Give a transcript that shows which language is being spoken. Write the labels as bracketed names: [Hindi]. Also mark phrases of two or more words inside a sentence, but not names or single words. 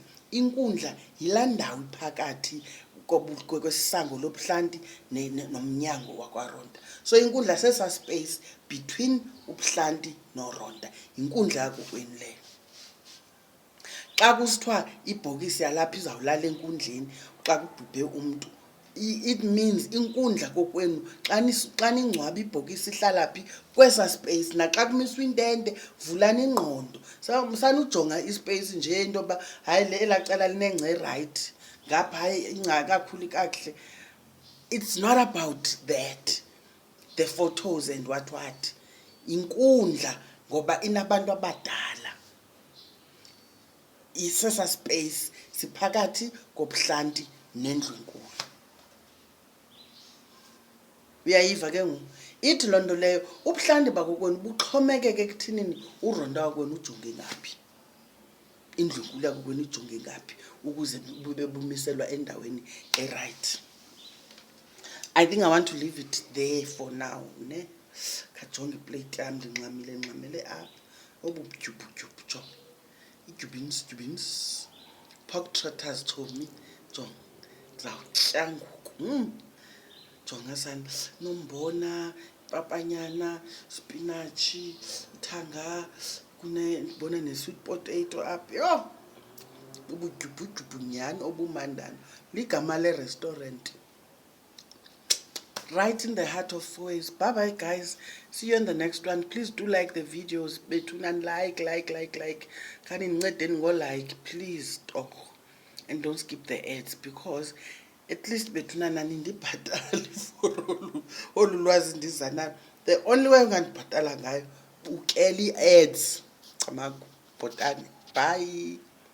[Xhosa] Inkundla yilaa ndawo iphakathi kwesisango lobuhlanti nomnyango wakwaRonda. So inkundla sesaa [English] space between [Xhosa] ubuhlanti noRonda, yinkundla yakokwenu leyo. Xa kusithiwa ibhokisi yalapha izawulala enkundleni xa kubhubhe umntu, [English] it means [Xhosa] inkundla kokwenu xa ningcwaba ibhokisi ihlala phi, kwesaa space. Naxa kumiswa intente, vulani ingqondo, sanujonga ispace nje into yoba hayi elaa cala linengca erayithi, ngapha hayi ingca kakhulu kakuhle. [English] It's not about that, the photos and what. [Xhosa] Inkundla ngoba inabantu abadala, isesa space siphakathi kobuhlanti nendlu enkulu. Uyayiva ke ngoku? Ithi loo nto leyo ubuhlanti bakokwenu buxhomekeke ekuthinini uRonda wakwenu ujonge ngaphi, indlu enkulu yakokwenu ijonge ngaphi, ukuze bube bumiselwa endaweni erayithi. [English] I think I want to leave it there for now, [Xhosa] ne? Khajonge iplate yam ndingxamele apha. Obudyubhudyubhu jo, idyubins, [English] pork trotters [Xhosa] chomi, jonga, ndizawutya ngoku. Jonga sana, nombona, papanyana, spinatshi, ithanga, ndibona ne- [English] sweet potato [Xhosa] apha. Yho, ubudyubhudyubhu nyhani obumandana. Ligama le-restaurant. [English] Right in the heart of Foy's. Bye bye guys, see you in the next one. Please do like the videos bethuna, like [Xhosa] khani nincedeni ngo-like [English] please torho, and don't skip the ads, because at least [Xhosa] bethuna nindibhatali [English] for [Xhosa] olu lwazi ndiza nalo. [English] The only way [Xhosa] ungandibhatala ngayo, bukela ii-ads. Camagu, bhotani, bye.